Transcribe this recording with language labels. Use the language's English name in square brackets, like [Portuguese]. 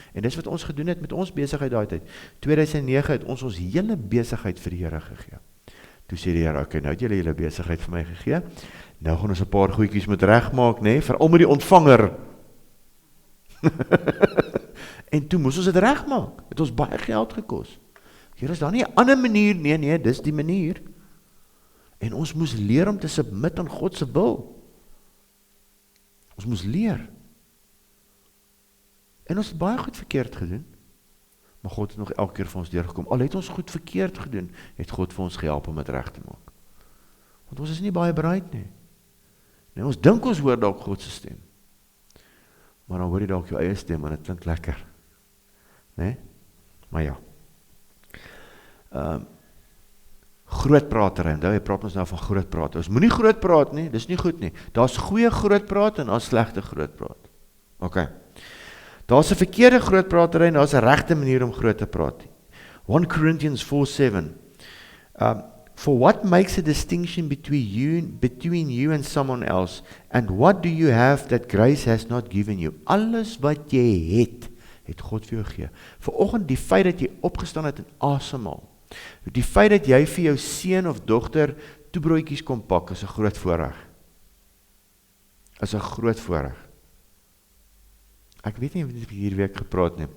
[Afrikaans] En dis wat ons gedoen het met ons besigheid daai tyd. 2009 het ons hele besigheid vir die Here gegee. Toe sê die Here, okay, nou het julle hele besigheid vir my gegee, nou gaan ons 'n paar goedjies moet regmaak, nê, veral met die ontvanger. En toe moes ons dit regmaak, het ons baie geld gekos. Here, is daar nie 'n ander manier? Nee, dis die manier. En ons moes leer om te submit aan God se wil. Ons moes leer. En ons het baie goed verkeerd gedoen. Maar God het nog elke keer vir ons deurgekom. Al het ons goed verkeerd gedoen, het God vir ons gehelp om dit reg te maak. Want ons is nie baie bereid nie. Nee, ons dink ons hoor dalk God se stem. Maar dan hoor jy dalk jou eie stem en dit klink lekker. Nee? Maar ja. Grootpratery, onthou, hy praat ons nou van grootpraat. Ons moenie groot praat nie, dis nie goed nie. Daar's goeie grootpraat en daar's slegte grootpraat. Okay. Daar's 'n verkeerde grootpratery en daar's 'n regte manier om groot te praat. [English] 1 Corinthians 4:7. For what makes a distinction between you and someone else, and what do you have that grace has not given you? [Afrikaans] Alles wat jy het God vir jou gegee. Vanoggend die feit dat jy opgestaan het en asemhaal. Die feit dat jy vir jou seun of dogter toebroodjies kom pak, is 'n groot voorreg. Is 'n groot voorreg. Ek weet nie of ek hierdie week gepraat nie.